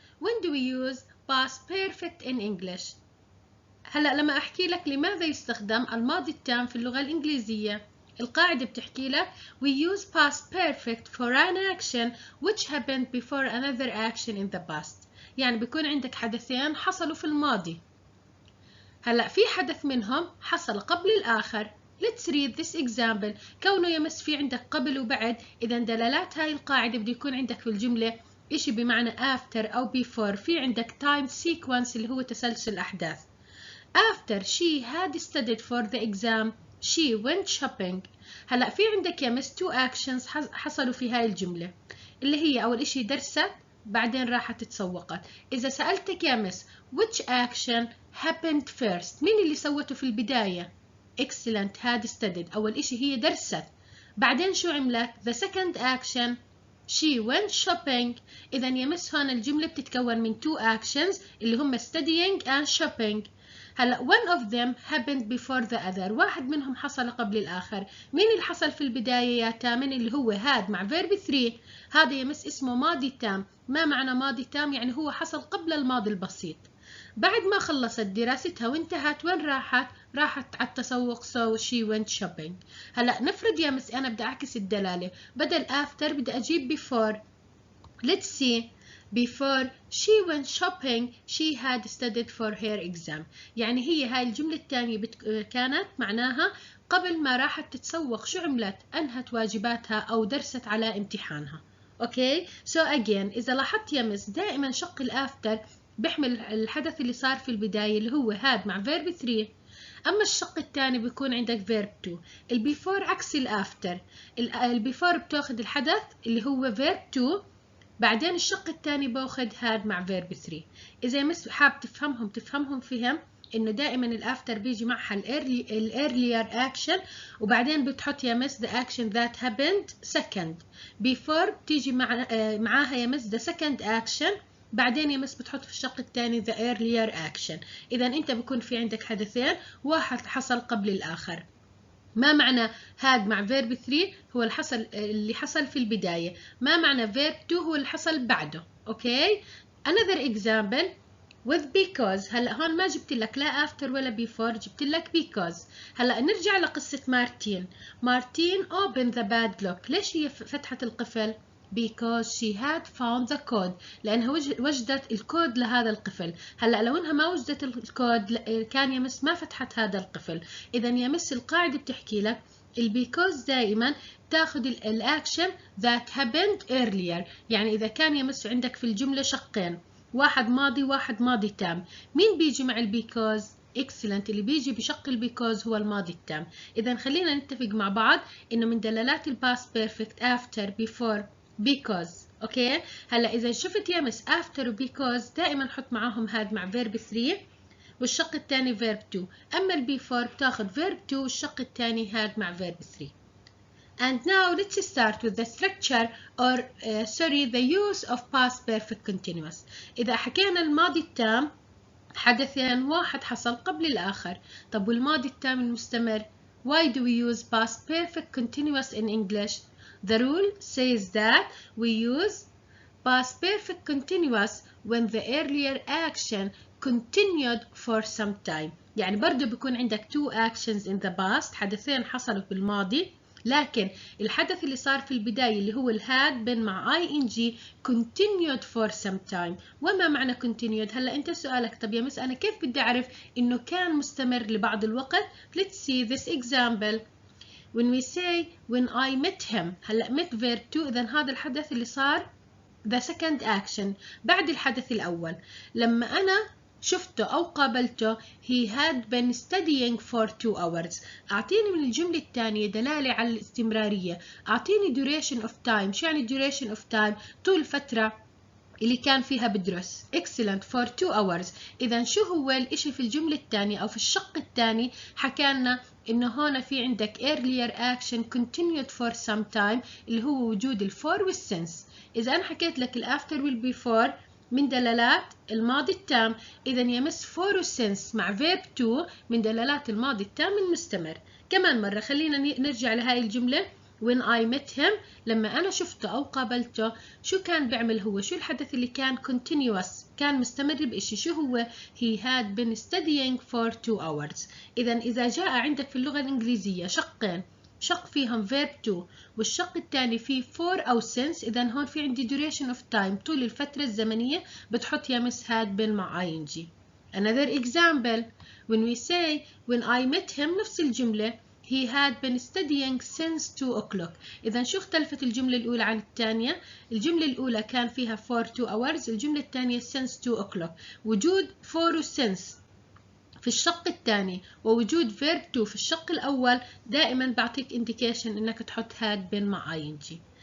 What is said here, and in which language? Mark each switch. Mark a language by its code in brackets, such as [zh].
[en] When do we use past perfect in English? [ar] هلأ لما أحكي لك لماذا يستخدم الماضي التام في اللغة الإنجليزية، القاعدة بتحكي لك [en] we use past perfect for an action which happened before another action in the past. [ar] يعني بيكون عندك حدثين حصلوا في الماضي. هلأ في حدث منهم حصل قبل الآخر. [en] Let's read this example. [ar] كونه يمس في عندك قبل وبعد، إذا دلالات هاي القاعدة بده يكون عندك في الجملة إشي بمعنى after أو before. في عندك [en] time sequence [ar] اللي هو تسلسل أحداث. [en] After she had studied for the exam, she went shopping. [ar] هلأ في عندك يمس [en] two actions [ar] حصلوا في هاي الجملة، اللي هي أول إشي درست بعدين راحت تسوقت. إذا سألتك يمس [en] which action happened first، [ar] مين اللي سوته في البداية؟ [en] excellent had studied. [ar] أول إشي هي درست، بعدين شو عملت؟ [en] the second action she went shopping. [ar] إذا يمس هون الجملة بتتكون من [en] two actions [ar] اللي هم [en] studying and shopping. هلا one of them happened before the other. [ar] واحد منهم حصل قبل الآخر. مين اللي حصل في البداية يا ثامن؟ اللي هو had مع verb 3. هذا يمس اسمه ماضي تام. ما معنى ماضي تام؟ يعني هو حصل قبل الماضي البسيط. بعد ما خلصت دراستها وانتهت وين راحت؟ راحت على التسوق. [en] so she went shopping. [ar] هلا نفرض يا مس أنا بدي أعكس الدلالة، بدل after بدي أجيب before. [en] let's see. Before she went shopping she had studied for her exam. [ar] يعني هي هاي الجملة الثانية كانت معناها قبل ما راحت تتسوق شو عملت؟ أنهت واجباتها أو درست على امتحانها. اوكي [en] so again [ar] إذا لاحظت يا مس دائما شق الآفتر بيحمل الحدث اللي صار في البداية اللي هو had مع verb 3. أما الشق الثاني بيكون عندك verb 2. البيفور عكس الآفتر. البيفور بتاخذ الحدث اللي هو verb 2، بعدين الشق الثاني باخذ had مع verb 3. إذا مس حاب تفهمهم فهم إنه دائما الآفتر بيجي معها [en] earlier action [ar] وبعدين بتحط يا مس [en] the action that happened second. [ar] before بتيجي معاها يا مس [en] the second action، [ar] بعدين يا مس بتحط في الشق الثاني [en] the earlier action. [ar] إذا أنت بكون في عندك حدثين واحد حصل قبل الآخر. ما معنى had مع verb 3 هو اللي حصل في البداية. ما معنى verb 2 هو اللي حصل بعده. [en] Okay another example with because. [ar] هلا هون ما جبت لك لا after ولا before، جبت لك because. هلا نرجع لقصة مارتين. [en] Martin opened the padlock. [ar] ليش هي فتحت القفل؟ [en] because she had found the code. [ar] لأنها وجدت الكود لهذا القفل. هلا لو انها ما وجدت الكود كان يمس ما فتحت هذا القفل. إذا يمس القاعدة بتحكي لك because دائما تاخذ الاكشن [en] that happened earlier. [ar] يعني إذا كان يمس عندك في الجملة شقين، واحد ماضي واحد ماضي تام، مين بيجي مع البيكوز؟ excellent. اللي بيجي بشق البيكوز هو الماضي التام. إذا خلينا نتفق مع بعض إنه من دلالات الباست بيرفكت after before because. اوكي هلا إذا شفت يمس after و because دائما نحط معاهم had مع verb 3 والشق الثاني verb 2. أما البيفور بتاخذ verb 2 والشق الثاني had مع verb 3. [en] And now let's start with the structure or the use of past perfect continuous. [ar] إذا حكينا الماضي التام حدثين واحد حصل قبل الآخر. طب والماضي التام المستمر؟ [en] Why do we use past perfect continuous in English? The rule says that we use past perfect continuous when the earlier action continued for some time. [ar] يعني برضو بيكون عندك [en] two actions in the past، [ar] حدثين حصلوا في الماضي، لكن الحدث اللي صار في البداية اللي هو الهاد بين مع ing [en] continued for some time. [ar] وما معنى continued؟ هلا انت سؤالك طب يا مس انا كيف بدي اعرف انه كان مستمر لبعض الوقت؟ [en] Let's see this example. When we say when I met him، هلا met verb 2، [ar] اذا هذا الحدث اللي صار [en] the second action [ar] بعد الحدث الاول. لما انا شفته أو قابلته [en] he had been studying for 2 hours. [ar] أعطيني من الجملة الثانية دلالة على الاستمرارية. أعطيني [en] duration of time. [ar] شو يعني duration of time؟ طول فترة اللي كان فيها بدرس. [en] excellent for 2 hours. [ar] إذا شو هو الإشي في الجملة الثانية أو في الشق الثاني؟ حكالنا إنه هون في عندك [en] earlier action continued for some time [ar] اللي هو وجود الفور والسنس. إذا أنا حكيت لك الافter والبيفور من دلالات الماضي التام، إذا يمس for والسنس مع verb to من دلالات الماضي التام المستمر. كمان مرة خلينا نرجع لهاي الجملة. when I met him، لما أنا شفته أو قابلته شو كان بيعمل هو؟ شو الحدث اللي كان continuous كان مستمر بإشي؟ شو هو؟ [en] he had been studying for 2 hours. [ar] إذا جاء عندك في اللغة الإنجليزية شقين، شق فيهم verb to والشق الثاني فيه for أو since، إذا هون في عندي [en] duration of time [ar] طول الفترة الزمنية بتحط يا miss had been مع ing. [en] Another example when we say when I met him [ar] نفس الجملة [en] he had been studying since 2 o'clock. [ar] إذا شو اختلفت الجملة الأولى عن الثانية؟ الجملة الأولى كان فيها [en] for 2 hours، [ar] الجملة الثانية [en] since 2 o'clock. [ar] وجود for و since في الشق الثاني ووجود verb to في الشق الأول دائما بعطيك indication إنك تحط had been مع ing.